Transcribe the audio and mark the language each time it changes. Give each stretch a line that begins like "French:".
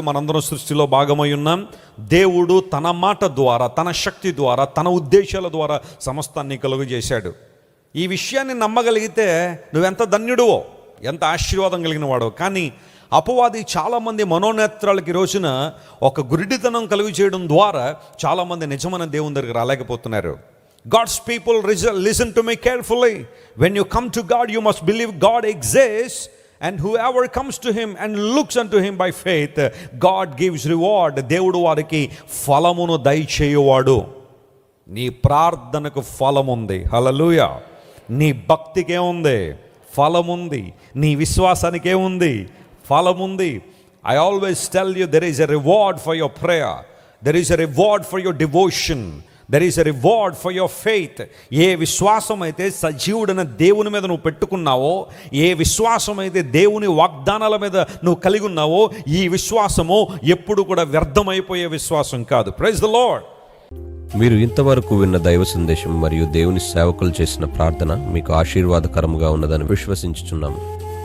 Telugu: మనందరం సృష్టిలో భాగమై ఉన్నాం. దేవుడు తన మాట ద్వారా, తన శక్తి ద్వారా, తన ఉద్దేశాల ద్వారా సమస్తాన్ని కలుగు చేశాడు. ఈ విషయాన్ని నమ్మగలిగితే నువ్వెంత ధన్యుడువో, ఎంత ఆశీర్వాదం కలిగిన వాడో. కానీ అపవాది చాలామంది మనోనేత్రాలకి రోజున ఒక గురిడితనం కలుగు చేయడం ద్వారా చాలామంది నిజమైన దేవుని దగ్గరికి రాలేకపోతున్నారు.
English: God's people, listen to me carefully. When you come to God, you must believe God exists, and whoever comes to him and looks unto him by faith, God gives reward.
Telugu: దేవుడు వారికి ఫలమును దయచేయువాడు. నీ ప్రార్థనకు ఫలముంది. హల్లెలూయా. నీ భక్తికి ఏముంది? ఫలముంది. నీ విశ్వాసానికి ఏముంది? ఫలముంది.
English: I always tell you, there is a reward for your prayer. There is a reward for your devotion. There is a reward for your faith.
Telugu: ఏ విశ్వాసం అయితే సజీవుడైన దేవుని మీద నువ్వు పెట్టుకున్నావో, ఏ విశ్వాసం అయితే దేవుని వాగ్దానాల మీద నువ్వు కలిగి ఉన్నావో, ఈ విశ్వాసము ఎప్పుడు కూడా వ్యర్థమైపోయే విశ్వాసం కాదు.
English: Praise the Lord.
Telugu: మీరు ఇంతవరకు విన్న దైవ సందేశం మరియు దేవుని సేవకులు చేసిన ప్రార్థన మీకు ఆశీర్వాదకరముగా ఉన్నదని విశ్వసించుచున్నాము.